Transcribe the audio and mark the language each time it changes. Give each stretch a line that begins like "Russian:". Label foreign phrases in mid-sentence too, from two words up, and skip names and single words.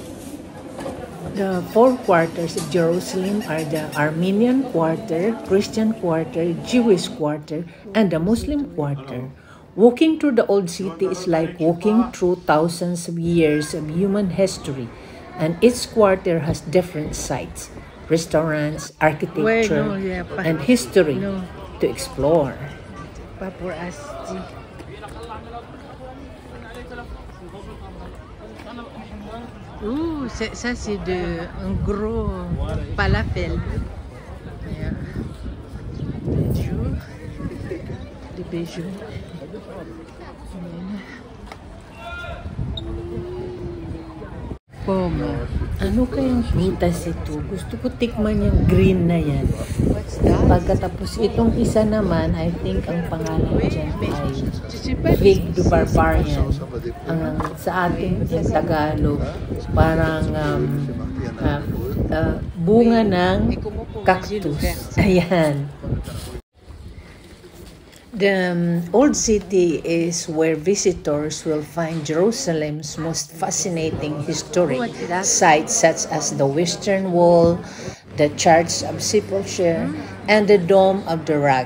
English: The four quarters of Jerusalem are the Armenian quarter, Christian quarter, Jewish quarter, and the Muslim quarter. Walking through the Old City is like walking through thousands of years of human history, and each quarter has different sites, restaurants, architecture, and history to explore.
French: Ça c'est un gros falafel. Des bijoux. Poma.
Filipino: Ano kayang prutas ito? Gusto ko tikman yung green na yan. Pagkatapos itong isa naman,
English: I think
Filipino: ang pangalan dyan ay
English: Fig the Barbarian.
Filipino: Sa ating Tagalog, parang bunga ng cactus. Ayan.
English: The Old City is where visitors will find Jerusalem's most fascinating historic sites such as the Western Wall, the Church of Sepulchre, and the Dome of the Rock.